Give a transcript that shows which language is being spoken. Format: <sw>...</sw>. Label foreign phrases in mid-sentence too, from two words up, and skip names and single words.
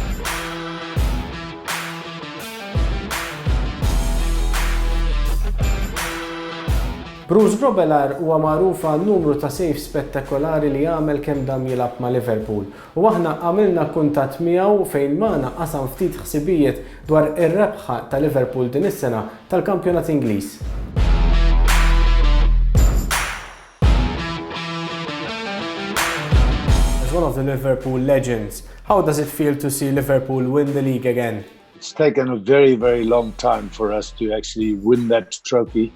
<mt>Bruce Grobbelaar huwa magħruf għal numru ta' saves spettakolari li jagħmel kemm dam jilgħab ma' Liverpool. U aħna għamilna kuntatt miegħu fejn magħna qasam ftit ħsibijiet dwar ir-rebħa ta' Liverpool din is-sena tal-kampjonat Ingliż.</mt> <en>As one of the Liverpool legends, how does it feel to see Liverpool win the league again? It's taken a very, very long time for us to actually win that trophy.</en>